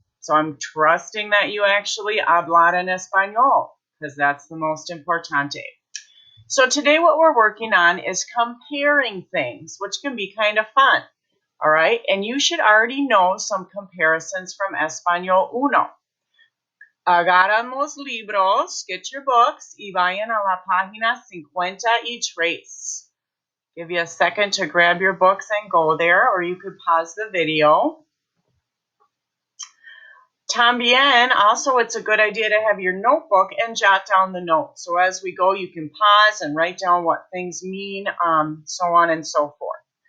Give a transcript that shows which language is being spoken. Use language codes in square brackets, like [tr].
[en] So I'm trusting that you actually [es] hablar en español, [en] because that's the most importante. So today what we're working on is comparing things, which can be kind of fun, all right? And you should already know some comparisons from Español Uno. [es] Agarran los libros, [en] get your books, [es] y vayan a la página 53. [en] Give you a second to grab your books and go there, or you could pause the video. [es] También, [en] also, it's a good idea to have your notebook and jot down the notes. So as we go, you can pause and write down what things mean, so on and so forth.